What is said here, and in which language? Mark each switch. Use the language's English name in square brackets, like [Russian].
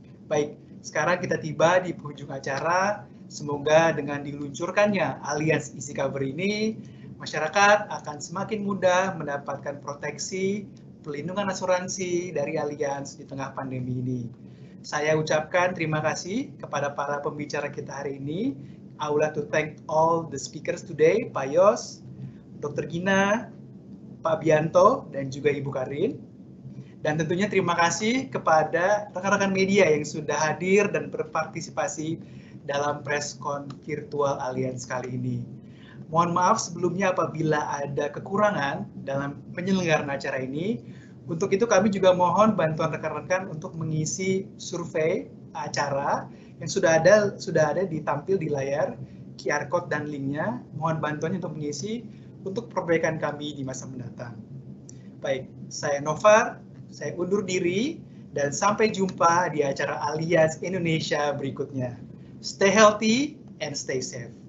[Indonesian] Baik, sekarang kita tiba di penghujung acara. Semoga dengan diluncurkannya Allianz Easy Cover ini, masyarakat akan semakin mudah mendapatkan proteksi pelindungan asuransi dari Allianz di tengah pandemi ini. Saya ucapkan terima kasih kepada para pembicara kita hari ini. [English] I would like to thank all the speakers today, Pak Yos, Dr. [Indonesian] Gina, Pak Bianto, dan juga Ibu Karin. Dan tentunya terima kasih kepada rekan-rekan media yang sudah hadir dan berpartisipasi dalam preskon virtual Allianz kali ini. Mohon maaf sebelumnya apabila ada kekurangan dalam penyelenggaraan acara ini. Untuk itu kami juga mohon bantuan rekan-rekan untuk mengisi survei acara yang sudah ada ditampil di layar, QR code dan linknya. Mohon bantuannya untuk mengisi untuk perbaikan kami di masa mendatang. Baik, saya Novar, saya undur diri dan sampai jumpa di acara Allianz Indonesia berikutnya. [English] Stay healthy and stay safe.